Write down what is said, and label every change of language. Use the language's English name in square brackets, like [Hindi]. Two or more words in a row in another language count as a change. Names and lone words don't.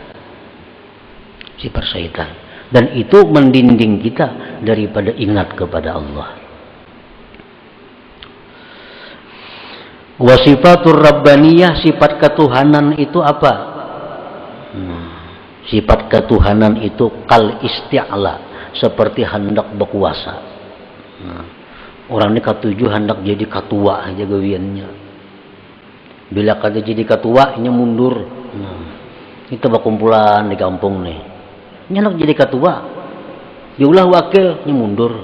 [Indonesian] Sifat syaitan, dan itu mendinding kita daripada ingat kepada Allah. [Arabic] وصفة الربانية, [Indonesian] sifat ketuhanan itu apa? Sifat ketuhanan itu [Arabic] كالاستعلاء, [Indonesian] seperti hendak berkuasa. Orang ini ketujuh hendak jadi ketua aja gawiannya. Bila kada jadi ketua, ini mundur. Kita berkumpulan di kampung nih. Nyenak jadi ketua, diulah wakil, ini mundur.